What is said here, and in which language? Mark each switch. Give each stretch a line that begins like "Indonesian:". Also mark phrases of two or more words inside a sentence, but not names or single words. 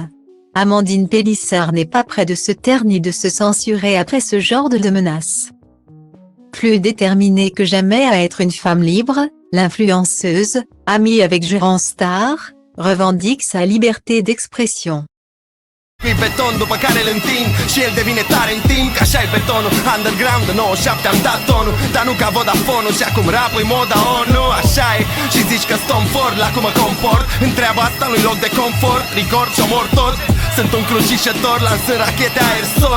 French: Amandine Pélissard n'est pas près de se taire ni de se censurer après ce genre de menaces. Plus déterminée que jamais à être une femme libre, l'influenceuse, amie avec Jurand Star, revendique sa liberté d'expression.
Romanian: Pe beton după care îl întind și el devine tare în timp, că așa-i betonul. Underground de 97 am dat tonul, dar nu ca Vodafone-ul. Și acum rap-ul moda ONU, așa e. Și zici că Tom Ford, la cum mă comport. Întreaba asta nu-i loc de confort, rigor și omor tot. Sunt un crucișător, lansând rachete aerosol.